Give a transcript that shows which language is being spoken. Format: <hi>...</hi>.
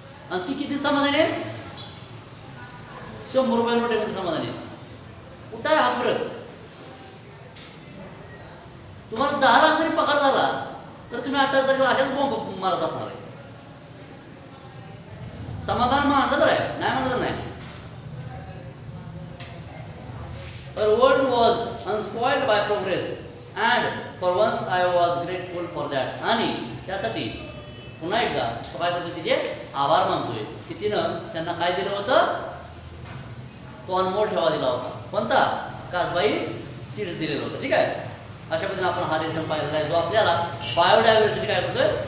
<mr>आणि ती किती समाधानी आहे, 100 रुपये नोटेमध्ये समाधानी आहे. कुठं आहे हा फरक. तुम्हाला 10 लाख जरी पगार झाला तर तुम्ही 28 तारखेला अशाच बॉम्ब मारत असणार आहे. समाधान मानलं तर आहे, नाही म्हणलं तर नाही.</mr> <en>Her world was unspoiled by progress and for once I was grateful for that.</en> <mr>आणि त्यासाठी पुन्हा एकदा तो काय करतो, तिचे आभार मानतोय की तिनं त्यांना काय दिलं होतं, तो अनमोल ठेवा दिला होता. कोणता, कासबाई सीड्स दिलेलं होतं. ठीक आहे, अशा पद्धतीने आपण हा लेसन पाहिलेला आहे, जो आपल्याला बायोडायव्हर्सिटी काय करतोय,</mr>